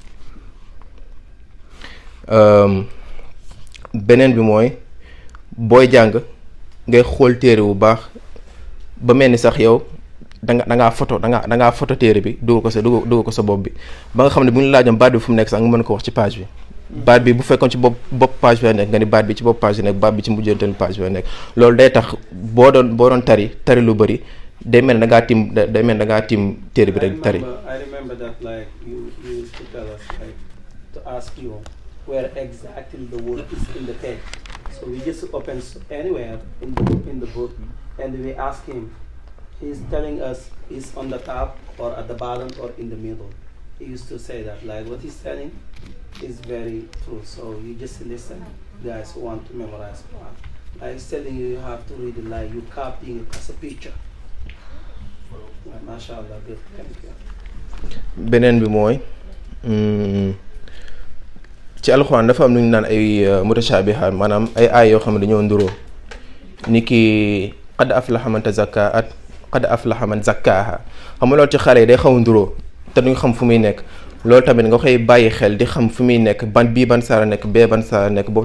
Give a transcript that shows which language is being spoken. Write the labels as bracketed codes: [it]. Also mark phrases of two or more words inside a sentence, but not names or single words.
[wo] beneen bi mooy booy jàng ngay xool téere bu baax ba mel ni sax yow da ngaa photo téere bi dugal ko sa bopp bi ba nga xam ne bu ñu laajoon baat bi fu mu nekk sax nga mën ko wax ci page bi baat bi bu fekkoon ci bopp page bi la nekk nga ni baat bi ci bopp page bi nekk baat bi ci mujjanteelu page bi la nekk loolu day tax boo doon tari lu bëri day mel ne da ngaa tiim téere bi rek tari. [en] I remember that like you used to tell us like to ask you where exactly the word is in the text. So we just open anywhere in the book and we ask him. He's telling us is on the top or at the bottom or in the middle. He used to say that like what he's telling is very true. So you just listen, guys who want to memorize Quran. Like he's telling you have to read it like you copying it as a picture. MashaAllah, good. Thank you. [wo] beneen bi mooy ci alxuraan dafa am lu ñu naan ay mutashaabihaat maanaam ay aay yoo xam ne dañoo nduroo ni ki [ar] قد أفلح من تزكى [wo] at [ar] قد أفلح من زكاها [wo] xam nga loolu ci xale yi day xaw a nduroo te duñ xam fu muy nekk loolu tamit nga koy bàyyi xel di xam fu muy nekk ban saara nekk bee ban saara nekk boobu